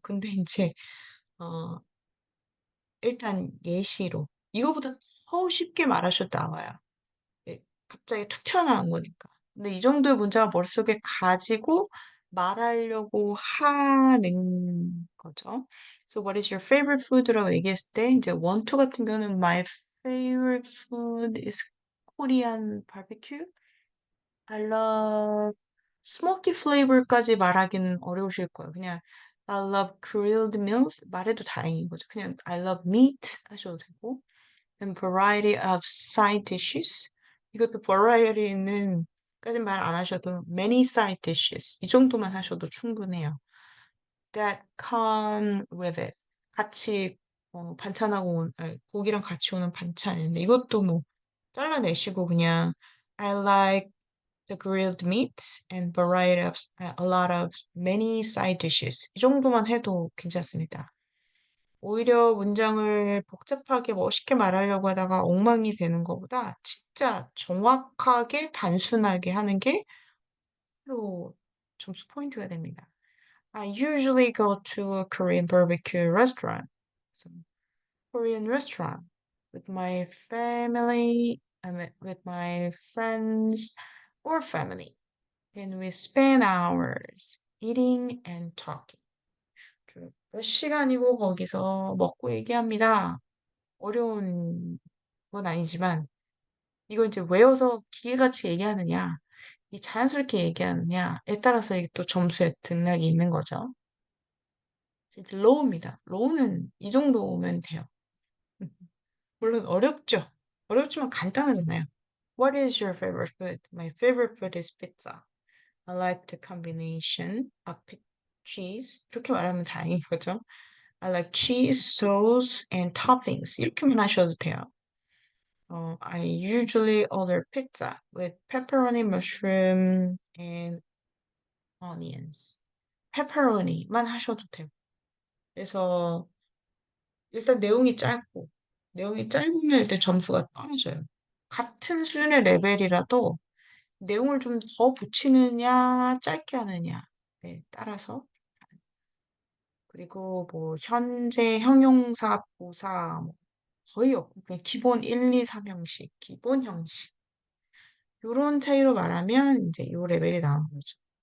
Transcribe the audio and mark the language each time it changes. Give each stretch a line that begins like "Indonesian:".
Korean: 근데 인제 어 일단 예시로 이거보다 더 쉽게 말하셔도 나와요. 예. 갑자기 툭 튀어나온 거니까. 근데 이 정도의 문장을 머릿속에 가지고 말하려고 하는 거죠.
English: So "What is your favorite food?
Korean: "라고 얘기했을 때 이제
English: want to
Korean: 같은 경우는
English: "My favorite food is Korean barbecue. I love"
Korean: smoky flavor까지 말하기는 어려우실 거예요.
English: 그냥 "I love grilled meat."
Korean: 말해도 다행인 거죠.
English: 그냥 "I love meat."
Korean: 하셔도 되고
English: and variety of side dishes.
Korean: 이것도 variety는 말 안 하셔도 many side dishes 이 정도만 하셔도 충분해요.
English: That come with it.
Korean: 같이 반찬하고 아니, 고기랑 같이 오는 반찬인데 이것도 뭐 잘라내시고 그냥
English: I like the grilled meat and variety of a lot of many side dishes
Korean: 이 정도만 해도 괜찮습니다. 오히려 문장을 복잡하게 멋있게 말하려고 하다가 엉망이 되는 것보다 진짜 정확하게 단순하게 하는 게 로 점수 포인트가 됩니다.
English: I usually go to a Korean barbecue restaurant. So, Korean restaurant with my family, with my friends or family. And we spend hours eating and talking.
Korean: 몇 시간이고 거기서 먹고 얘기합니다. 어려운 건 아니지만 이걸 이제 외워서 기계같이 얘기하느냐, 이 자연스럽게 얘기하느냐에 따라서 이게 또 점수의 등락이 있는 거죠. 이제 로우입니다. 로우는 이 정도면 돼요. 물론 어렵죠. 어렵지만 간단하잖아요.
English: What is your favorite food? My favorite food is pizza. I like the combination of cheese.
Korean: 이렇게 말하면 다행인 거죠.
English: I like cheese, sauce, and toppings.
Korean: 이렇게만 하셔도 돼요.
English: I usually order pizza with pepperoni, mushroom, and onions.
Korean: pepperoni만 하셔도 돼요. 그래서 일단 내용이 짧으면 일단 점수가 떨어져요. 같은 수준의 레벨이라도 내용을 좀 더 붙이느냐, 짧게 하느냐에 따라서 그리고 뭐 현재 형용사, 부사 뭐 거의 없고 그냥 기본 1, 2, 3형식, 기본 형식 요런 차이로 말하면 이제 요 레벨이 나오는 거죠.